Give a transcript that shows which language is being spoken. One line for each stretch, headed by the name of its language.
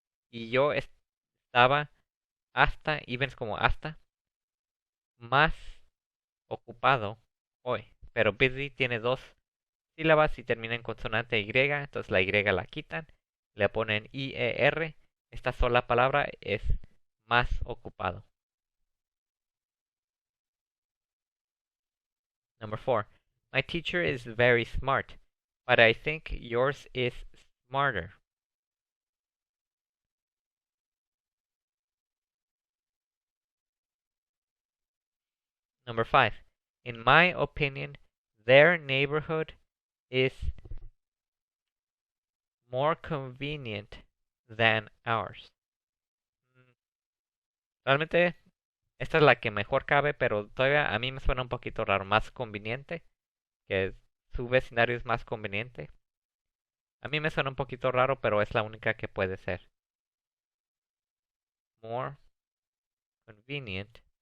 Spanish: Y yo estaba hasta, even es como hasta, más ocupado hoy. Pero busy tiene 2 sílabas y termina en consonante Y. Entonces la Y la quitan. Le ponen IER. Esta sola palabra es más ocupado.
English: Number 4. My teacher is very smart, but I think yours is smarter. Number 5. In my opinion, their neighborhood is more convenient than ours.
Spanish: Realmente esta es la que mejor cabe, pero todavía a mí me suena un poquito raro. Más conveniente, que su vecindario es más conveniente. A mí me suena un poquito raro, pero es la única que puede ser.
English: More convenient.